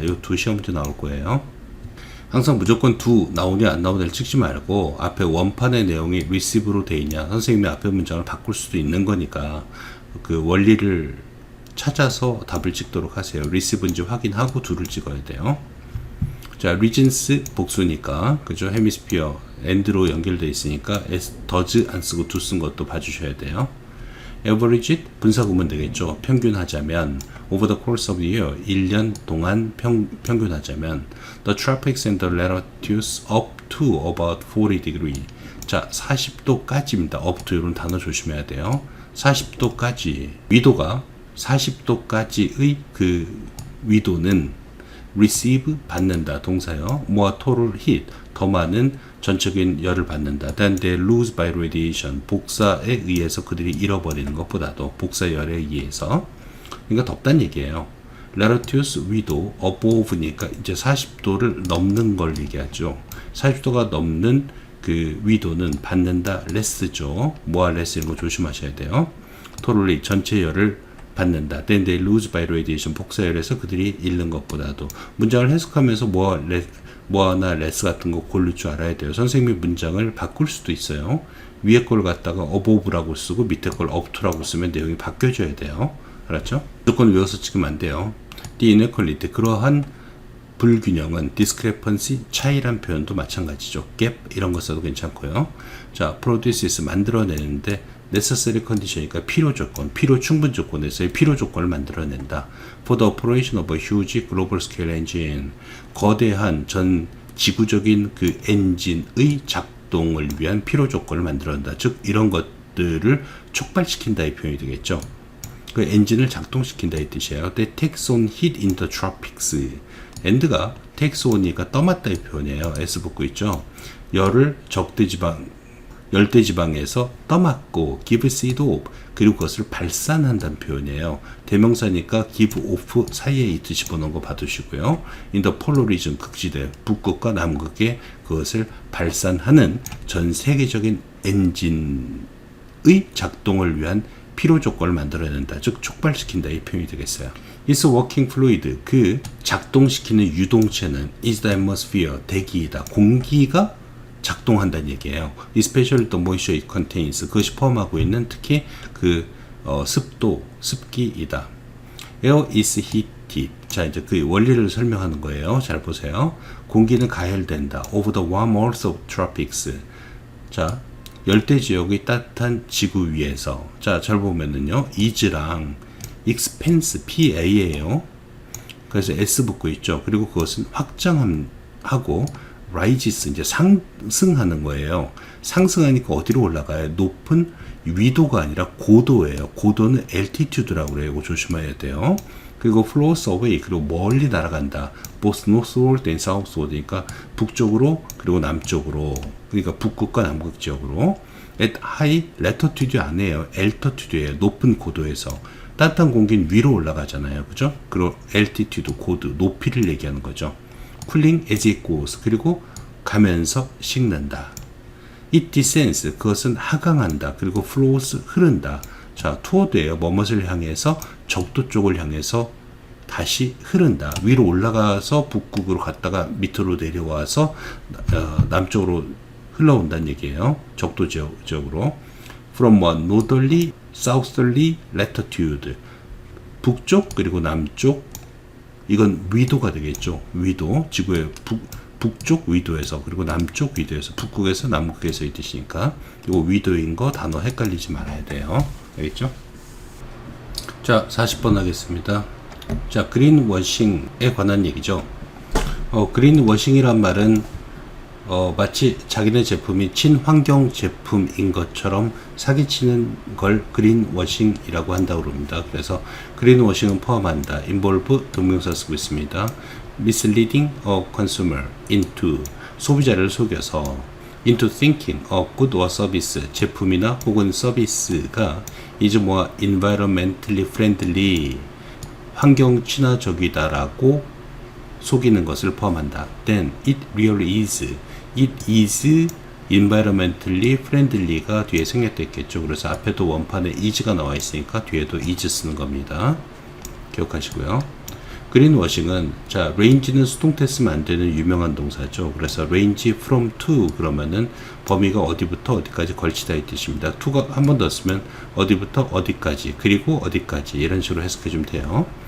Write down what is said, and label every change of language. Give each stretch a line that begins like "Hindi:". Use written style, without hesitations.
Korean: 이 두 시험 문제 나올 거예요. 항상 무조건 do 나오냐 안 나오냐를 찍지 말고 앞에 원판의 내용이 receive로 돼 있냐, 선생님이 앞에 문장을 바꿀 수도 있는 거니까 그 원리를 찾아서 답을 찍도록 하세요. receive인지 확인하고 do를 찍어야 돼요. 자, regions 복수니까, 그죠?
English: hemisphere and
Korean: 로 연결되어 있으니까 does 안 쓰고 do 쓴 것도 봐주셔야 돼요.
English: average it,
Korean: 분사구문 되겠죠. 평균하자면,
English: over the course of the year,
Korean: 1년 동안 평균하자면,
English: the tropics and the latitudes up to about 40 degree.
Korean: 자, 40도까지입니다.
English: up to
Korean: 이런 단어 조심해야 돼요. 40도까지, 위도가 40도까지의 그 위도는 receive, 받는다, 동사요.
English: more total heat,
Korean: 더 많은 전적인 열을 받는다.
English: than they lose by radiation,
Korean: 복사에 의해서 그들이 잃어버리는 것보다도, 복사열에 의해서. 그러니까 덥다는 얘기예요. latitudes, 위도, above니까 이제 40도를 넘는 걸 얘기하죠. 40도가 넘는 그 위도는 받는다, less죠.
English: more less
Korean: 이런 거 조심하셔야 돼요. totally, 전체 열을 받는다.
English: then they lose by radiation,
Korean: 복사열에서 그들이 잃는 것보다도. 문장을 해석하면서 뭐나 less 같은 거 고를 줄 알아야 돼요. 선생님이 문장을 바꿀 수도 있어요. 위에 걸 갖다가 above라고 쓰고 밑에 걸
English: up to
Korean: 라고 쓰면 내용이 바뀌어져야 돼요. 알았죠? 무조건 외워서 찍으면 안 돼요.
English: the inequality,
Korean: 그러한 불균형은 discrepancy, 차이란 표현도 마찬가지죠. gap 이런 거 써도 괜찮고요. 자, produces, 만들어내는데
English: necessary condition
Korean: 이니까 필요 조건, 필요 충분 조건에서의 필요 조건을 만들어낸다.
English: For the operation of a huge global scale engine,
Korean: 거대한 전 지구적인 그 엔진의 작동을 위한 필요 조건을 만들어낸다. 즉 이런 것들을 촉발시킨다 이 표현이 되겠죠. 그 엔진을 작동시킨다 이 뜻이에요.
English: That takes on heat in the tropics.
Korean: and가
English: takes on
Korean: 이니까 떠맡다 이 표현이에요. S 붙고 있죠. 열을 적대지방 열대지방에서 떠맡고
English: give seed off
Korean: 그리고 그것을 발산한다는 표현이에요. 대명사니까
English: give off
Korean: 사이에 있듯이 집어넣은 거 봐두시고요.
English: in the polar region
Korean: 극지대 북극과 남극에 그것을 발산하는 전 세계적인 엔진의 작동을 위한 필요 조건을 만들어낸다. 즉 촉발시킨다 이 표현이 되겠어요.
English: Is working fluid
Korean: 그 작동시키는 유동체는
English: is the atmosphere
Korean: 대기이다. 공기가 작동한다는 얘기예요.
English: Especially the moisture it contains
Korean: 그것이 포함하고 있는 특히 그 습도, 습기이다.
English: Air is heated.
Korean: 자 이제 그 원리를 설명하는 거예요. 잘 보세요. 공기는 가열된다.
English: Over the warm earth of tropics.
Korean: 자 열대 지역의 따뜻한 지구 위에서 자 잘 보면은요 is랑
English: expanse PA
Korean: 예요. 그래서 S 붙고 있죠. 그리고 그것은 확장하고 rises 이제 상승하는 거예요. 상승하니까 어디로 올라가요? 높은 위도가 아니라 고도예요. 고도는 altitude라고 그래요. 이거 조심해야 돼요. 그리고
English: flows away
Korean: 그리고 멀리 날아간다.
English: both northward and southward
Korean: 니까 북쪽으로 그리고 남쪽으로 그러니까 북극과 남극 지역으로
English: at high latitude
Korean: 아니에요. altitude예요. 높은 고도에서 따뜻한 공기는 위로 올라가잖아요. 그죠? 그리고 altitude 고도 높이를 얘기하는 거죠.
English: cooling as it goes
Korean: 그리고 가면서 식는다.
English: it descends
Korean: 그것은 하강한다. 그리고 flows 흐른다. 자 toward예요. 뭐뭇을 향해서 적도 쪽을 향해서 다시 흐른다. 위로 올라가서 북극으로 갔다가 밑으로 내려와서 남쪽으로 흘러온다는 얘기예요. 적도 지역으로
English: from one northerly, southerly latitude
Korean: 북쪽 그리고 남쪽 이건 위도가 되겠죠. 위도 지구의 북쪽 위도에서 그리고 남쪽 위도에서 북극에서 남극에서 이 뜻이니까 이거 위도인 거 단어 헷갈리지 말아야 돼요. 알겠죠? 자 40번 하겠습니다. 자 그린워싱에 관한 얘기죠. 그린워싱이란 말은 마치 자기네 제품이 친환경 제품인 것처럼 사기치는 걸 그린워싱이라고 한다고 그럽니다. 그래서 그린워싱은 포함한다. involve 동명사 쓰고 있습니다.
English: misleading a consumer into
Korean: 소비자를 속여서
English: into thinking a good or service
Korean: 제품이나 혹은 서비스가
English: is more environmentally friendly
Korean: 환경 친화적이다라고 속이는 것을 포함한다.
English: Then it really is. It is environmentally friendly가
Korean: 뒤에 생략됐겠죠. 그래서 앞에도 원판에 is가 나와 있으니까 뒤에도 is 쓰는 겁니다. 기억하시고요. 그린워싱은 자 range는 수동태 쓰면 안 되는 유명한 동사죠. 그래서
English: range from to
Korean: 그러면은 범위가 어디부터 어디까지 걸치다 이 뜻입니다. to가 한 번 더 쓰면 어디부터 어디까지 그리고 어디까지 이런 식으로 해석해 주면 돼요.